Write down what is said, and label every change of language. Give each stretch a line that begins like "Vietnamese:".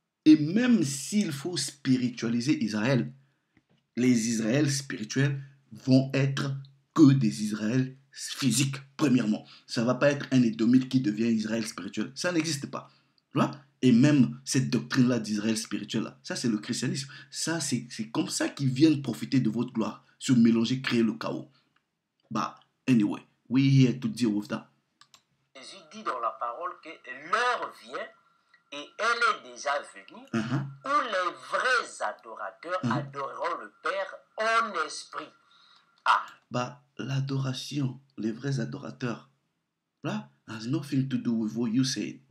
French: Et même s'il faut spiritualiser Israël, les Israëls spirituels vont être que des Israëls physiques, premièrement. Ça ne va pas être un Édomite qui devient Israël spirituel. Ça n'existe pas. Voilà. Et même cette doctrine-là d'Israël spirituel, là, ça c'est le christianisme. Ça, c'est comme ça qu'ils viennent profiter de votre gloire, se mélanger, créer le chaos.
English: Bah, anyway, we here to deal with that.
French: Jésus dit dans la parole que l'heure vient et elle est déjà venue où les vrais adorateurs adoreront le Père en esprit. Bah, l'adoration, les vrais adorateurs, là,
English: has nothing to do with what you say.